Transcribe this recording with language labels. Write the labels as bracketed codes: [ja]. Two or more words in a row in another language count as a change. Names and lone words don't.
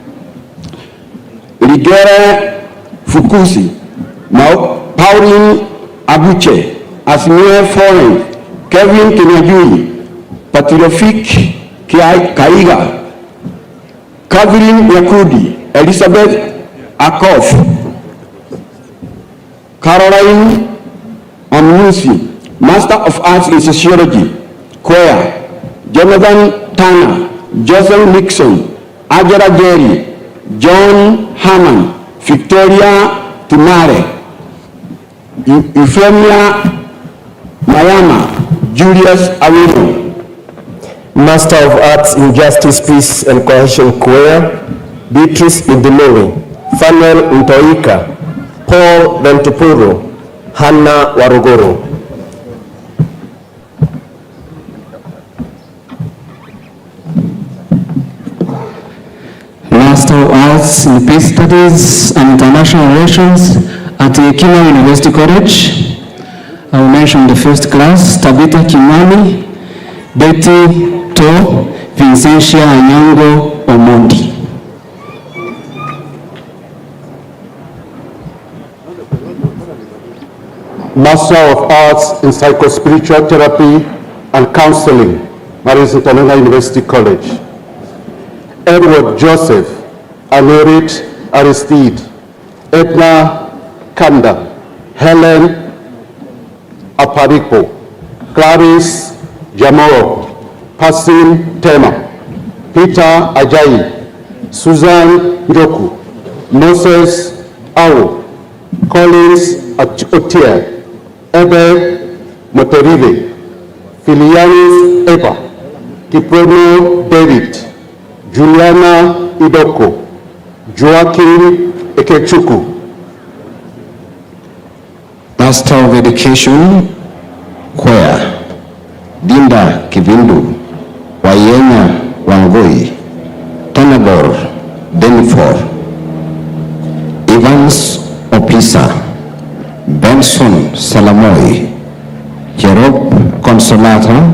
[en] Ligere Fukusi, Pauline Abuche, Asmir Foreign, Kevin Kenyajuri, Patriofik Kaiga, Kathleen Yakudi, Elizabeth Akoff, Caroline Amusi, Master of Arts in Sociology, CUEA, Jonathan Tanner, Joseph Nixon, Ajara Jerry, John Hammond, Victoria Tunare, Euphemia Mayama, Julius Awino. Master of Arts in Justice, Peace and Cohesion, CUEA, Beatrice Idimori, Fanuel Ntoika, Paul Ventupuru, Hannah Waruguru. Master of Arts in Peace Studies and International Relations at CUEA University College. I will mention the first class, Tabitha Kimani, Betty To, Vincentia Anyango Omondi. Master of Arts in Psychospiritual Therapy and Counseling, Maris International University College. Edward Joseph Anorit Aristide, Edna Kanda, Helen Aparipo, Clarice Jamoro, Pasim Tema, Peter Ajayi, Susan Njoku, Moses Awo, Collins Otier, Ebe Motorive, Filianis Eba, Kiprono David, Juliana Idoko, Joaquin Ekechuku. Master of Education, CUEA, Dinda Kivindu, Wayenya Wangui, Tanagor Benifor, Evans Opisa, Benson Salamoy, Jerob Consolata,